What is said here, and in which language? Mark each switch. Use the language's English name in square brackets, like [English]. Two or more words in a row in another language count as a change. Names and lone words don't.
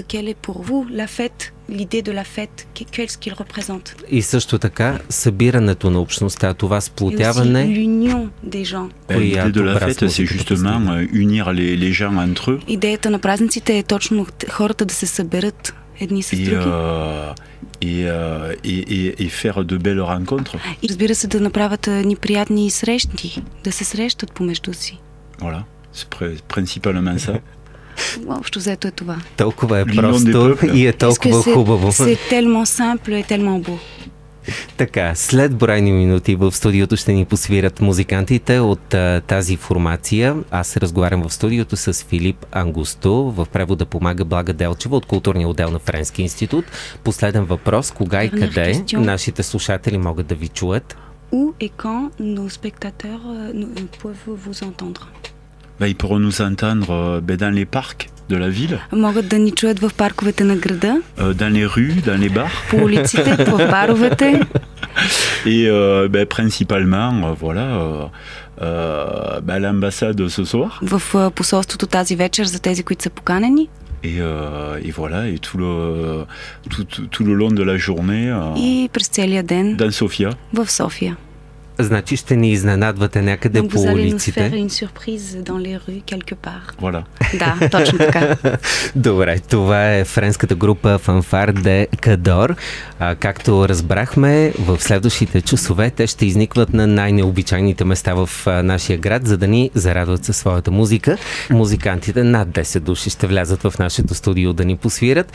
[French] Quelle est pour vous la fête, l'idée de la fête, qu'est-ce qu'il représente? [Bulgarian] И също така събирането на общността, това сплотяване. [French] L'union des gens. L'idée de la fête, c'est justement unir les gens entre eux. [Bulgarian] Идеята на празниците е точно хората да се съберат едни с други. [French] Et faire de belles rencontres. [Bulgarian] И разбира се, да направят ни приятни срещи, да се срещат помежду си. [French] Voilà, c'est principalement ça. [Bulgarian] Общо взето е това. Толкова е просто и е толкова хубаво. [French] C'est tellement simple et tellement beau. [Bulgarian] Така, след броени минути в студиото ще ни посвират музикантите от тази формация. Аз разговарям в студиото с Филип Ангусто. В превода помага Блага Делчева от Културния отдел на Френски институт. Последен въпрос. Кога и къде нашите слушатели могат да ви чуят? [French] Où et quand nos spectateurs peuvent vous entendre? Ils pourront nous entendre dans les parcs de la ville. [Bulgarian] Могат да ни чуят в парковете на града. [French] Dans les rues, dans les bars. [Bulgarian] По улиците, в баровете. [French] Et principalement, à l'ambassade ce soir. [Bulgarian] В посолството тази вечер за тези, които са поканени. [French] Et voilà, et tout le long de la journée. [Bulgarian] И през целия ден. [French] Dans Sofia. [Bulgarian] В София. Значи ще ни изненадвате някъде по улиците. [French] Donc vous allez nous faire une surprise dans les rues quelque part. Voilà. [Bulgarian] Да, точно така. Добре, това е френската група Фанфар де Кадор. Както разбрахме, в следващите часове те ще изникват на най-необичайните места в нашия град, за да ни зарадват със своята музика. Музикантите над 10 души ще влязат в нашето студио да ни посвират.